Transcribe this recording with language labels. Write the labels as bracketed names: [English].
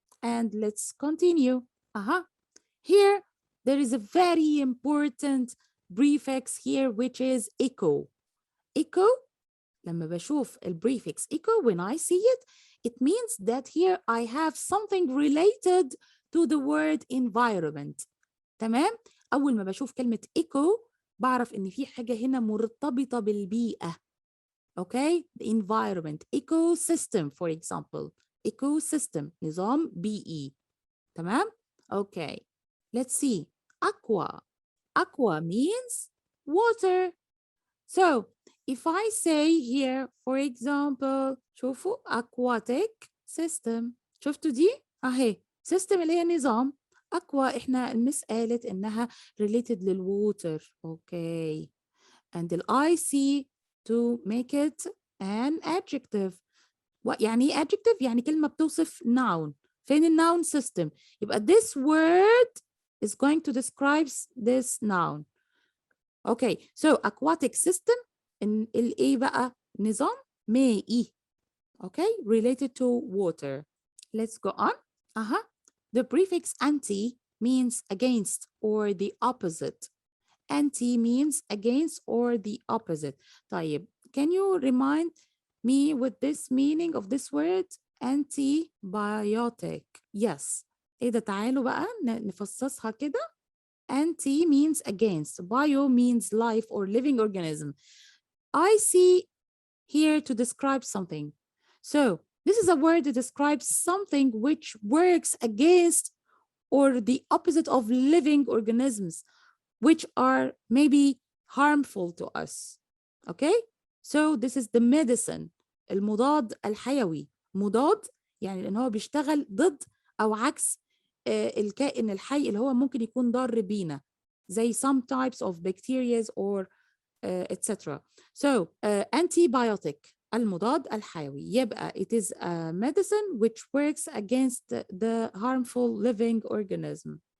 [English] And let's continue. Here, there is a very important prefix here, which is echo. Echo, [Arabic] لما بشوف [English] prefix echo, when I see it, it means that here I have something related to the word environment. [Arabic] تمام؟ أول ما بشوف كلمة echo بعرف إن في حاجة هنا مرتبطة بالبيئة. Okay? [English] The environment. Ecosystem, for example. Ecosystem, [Arabic] نظام بيئي. [English] تمام؟ Okay. Let's see. Aqua. Aqua means water. So, if I say here, for example, [Arabic] شوفوا [English] aquatic system. [Arabic] شفتوا دي؟ أهي. System اللي هي نظام. Aqua إحنا المس قالت إنها related للwater. [English] Okay. And I see to make it an adjective. [Arabic] يعني ايه adjective؟ يعني كلمة بتوصف noun. [English] فين الnoun system؟ يبقى this word is going to describe this noun. Okay, so aquatic system [Arabic] الايه بقى؟ نظام مائي. [English] Okay, related to water. Let's go on. The prefix anti means against or the opposite. Anti means against or the opposite. طيب, can you remind me with this meaning of this word? Antibiotic. Yes. [Arabic] ايه ده؟ تعالوا بقى نفصصها كده. [English] Anti means against. Bio means life or living organism. I see here to describe something. So this is a word that describes something which works against or the opposite of living organisms, which are maybe harmful to us. Okay? So this is the medicine. [Arabic] المضاد الحيوي. مضاد يعني لأن هو بيشتغل ضد أو عكس الكائن الحي اللي هو ممكن يكون ضار بينا زي [English] some types of bacteria or etc. So antibiotic [Arabic] المضاد الحيوي [English] يبقى it is a medicine which works against the harmful living organism.